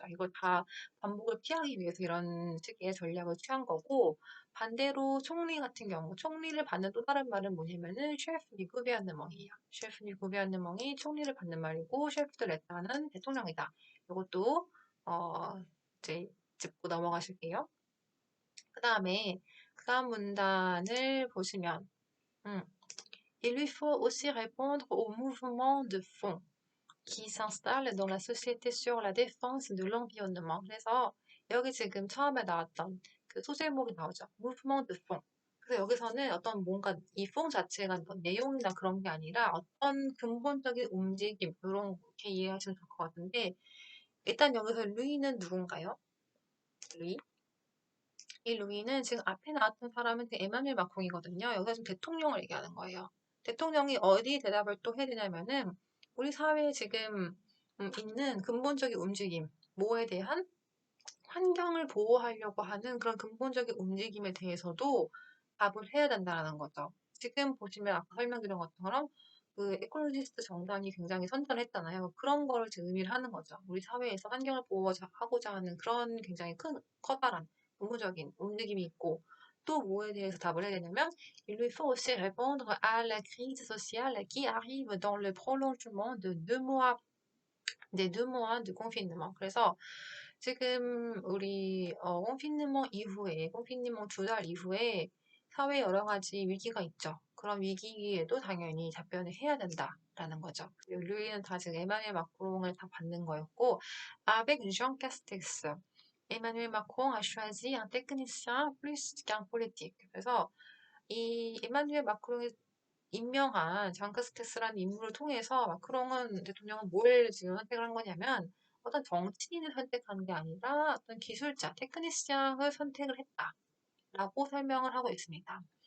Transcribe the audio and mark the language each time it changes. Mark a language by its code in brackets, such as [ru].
[ko] 이걸 다 반복을 피하기 위해서 이런 식의 전략을 취한 거고, 반대로 총리 같은 경우, 총리를 받는 또 다른 말은 뭐냐면은 셰프 리 구베르너멍이에요. 셰프 리 구베르너멍이 총리를 받는 말이고, 셰프 드 레타는 대통령이다. 이것도 이제 짚고 넘어가실게요. 그 다음 문단을 보시면, 음, [fr] Il lui faut aussi répondre au mouvement de fond qui s'installe dans la société sur la défense de l'environnement. [ko] 그래서 여기 지금 처음에 나왔던 그 소제목이 나오죠. [fr] mouvement de fond. [ko] 그래서 여기서는 어떤 뭔가 이 fond 자체가 어떤 내용이나 그런 게 아니라 어떤 근본적인 움직임, 이렇게 이해하시면 좋을 것 같은데, 일단 여기서 루이는 누군가요? 루이? 이 루이는 지금 앞에 나왔던 사람은 그 에마뉴엘 마크롱이거든요. 여기서 지금 대통령을 얘기하는 거예요. 대통령이 어디 대답을 또 해야 되냐면은 우리 사회에 지금 있는 근본적인 움직임, 뭐에 대한 환경을 보호하려고 하는 그런 근본적인 움직임에 대해서도 답을 해야 된다는 거죠. 지금 보시면 아까 설명드린 것처럼 그 에콜로지스트 정당이 굉장히 선전을 했잖아요. 그런 거를 지금 의미를 하는 거죠. 우리 사회에서 환경을 보호하고자 하는 그런 굉장히 커다란 근본적인 움직임이 있고 또 뭐에 대해서 답을 해야 되냐면 [fr] Il lui faut aussi répondre à la crise sociale qui arrive dans le prolongement de 2 mois des 2 mois de confinement. [ko] 그래서 지금 우리 꽁피니몽 2달 이후에 사회 여러 가지 위기가 있죠. 그런 위기에도 당연히 답변을 해야 된다라는 거죠. 루이는 다 지금 에마뉴엘 마크롱을 다 받는 거였고, [fr] avec Jean Castex, Emmanuel Macron a choisi un technicien plus qu'un politique. [ko] 그래서 이 에마뉴엘 마크롱이 임명한 장크스테스라는 인물을 통해서 마크롱은 대통령은 뭘 지금 선택을 한 거냐면 어떤 정치인을 선택한 게 아니라 어떤 기술자, 테크니시안을 선택을 했다라고 설명을 하고 있습니다.